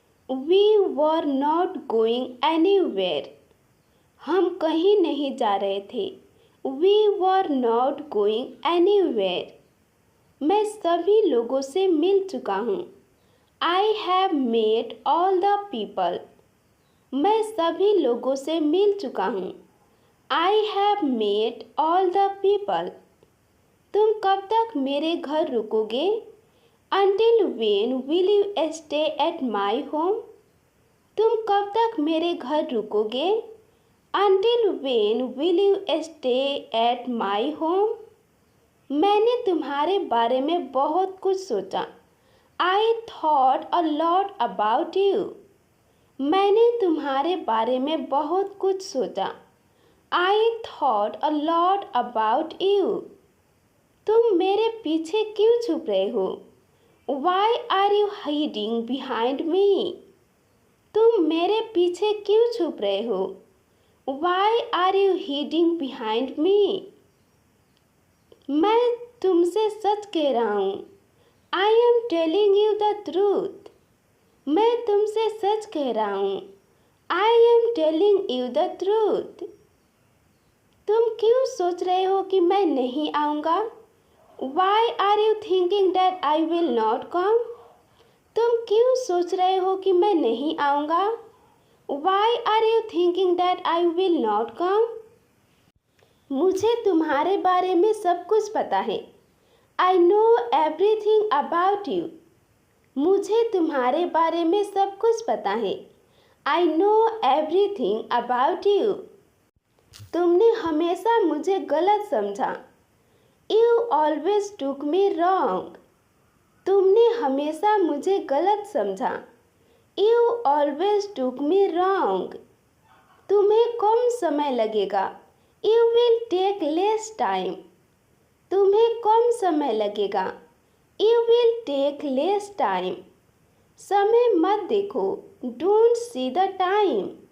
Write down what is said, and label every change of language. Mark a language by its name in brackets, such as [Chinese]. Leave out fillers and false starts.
[English] We were not going anywhere. [Hindi] हम कहीं नहीं जा रहे थे। [English] We were not going anywhere. [Hindi] मैं सभी लोगों से मिल चुका हूँ। [English] I have met all the people. [Hindi] मैं सभी लोगों से मिल चुका हूँ। [English] I have met all the people. [Hindi] तुम कब तक मेरे घर रुकोगे? [English] Until when will you stay at my home? [Hindi] तुम कब तक मेरे घर रुकोगे? [English] Until when will you stay at my home? [Hindi] मैंने तुम्हारे बारे में बहुत कुछ सोचा। [English] I thought a lot about you. [Hindi] मैंने तुम्हारे बारे में बहुत कुछ सोचा। [English] I thought a lot about you. [Hindi] तुम मेरे पीछे क्यों छुप रहे हो? [English] Why are you hiding behind me? [Hindi] तुम मेरे पीछे क्यों छुप रहे हो? [English] Why are you hiding behind me? [Hindi] मैं तुमसे सच कह रहा हूँ। [English] I am telling you the truth. [Hindi] मैं तुमसे सच कह रहा हूँ। [English] I am telling you the truth. [Hindi] तुम क्यों सोच रहे हो कि मैं नहीं आऊँगा? [English] Why are you thinking that I will not come? [Hindi] तुम क्यों सोच रहे हो कि मैं नहीं आऊँगा? [English] Why are you thinking that I will not come? [Hindi] मुझे तुम्हारे बारे में सब कुछ पता है। [English] I know everything about you. [Hindi] मुझे तुम्हारे बारे में सब कुछ पता है। [English] I know everything about you. [Hindi] तुमने हमेशा मुझे गलत समझा। [English] You always took me wrong. [Hindi] तुमने हमेशा मुझे गलत समझा। [English] You always took me wrong. [Hindi] तुम्हें कम समय लगेगा। [English] You will take less time. [Hindi] तुम्हें कम समय लगेगा। [English] You will take less time. [Hindi] समय मत देखो। [English] Don't see the time.